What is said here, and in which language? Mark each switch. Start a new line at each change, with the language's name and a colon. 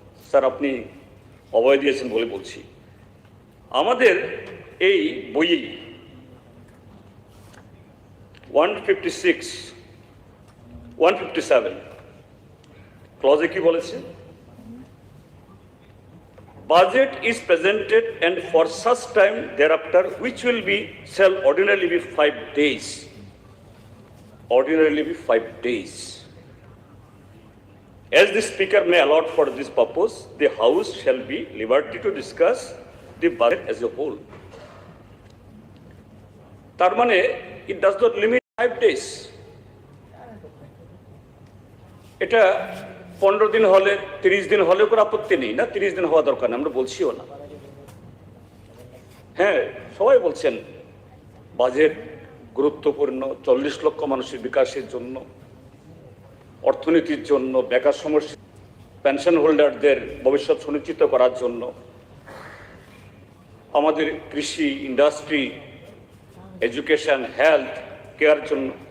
Bangla: Sir আপনি অভয় দিয়েছেন বলে বলছি, আমাদের এই বইয়ে 156, 157 ক্লজে কি বলেছে?
English: Budget is presented and for such time thereafter which will be shall ordinarily be 5 days. Ordinarily be 5 days. As the speaker may allot for this purpose, the house shall be liberty to discuss the budget as a whole.
Bangla: তার মানে
English: it does not limit 5 days.
Bangla: এটা 15 দিন হলে 30 দিন হলেও কোনো আপত্তি নেই না, 30 দিন হওয়া দরকার না, আমরা বলছিও না। হ্যাঁ সবাই বলছেন বাজেট গুরুত্বপূর্ণ, 40 লক্ষ মানুষের বিকাশের জন্য, অর্থনীতির জন্য, বেকার সমস্যা, পেনশন হোল্ডারদের ভবিষ্যৎ সুনিশ্চিত করার জন্য, আমাদের কৃষি, ইন্ডাস্ট্রি, এডুকেশন, হেলথ কেয়ার জন্য।